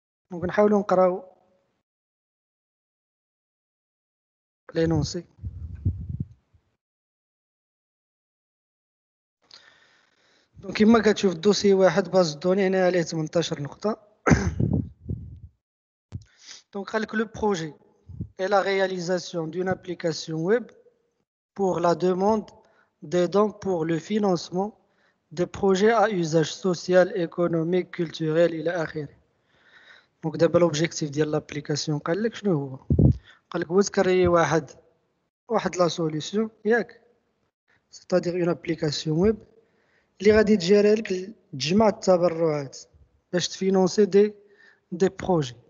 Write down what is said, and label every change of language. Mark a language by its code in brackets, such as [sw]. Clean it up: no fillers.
[ar] دونك نحاولوا نقراو لينونسي. دونك كما كتشوف الدوسي واحد باز دوني هنا عليه 18 نقطة. دونك قالك لو بروجي [fr] et la réalisation d'une application web pour la demande d'aidants pour le financement des projets à usage social, économique, culturel [ar] إلى آخره. دونك دابا l'objectif ديال l'application قالك شنو هو؟ قالك هو تكري واحد لا سوليسيون ياك، [fr] c'est-à-dire une application web [ar] اللي غادي تجيري لك تجمع التبرعات باش تفينونسي دي بروجي.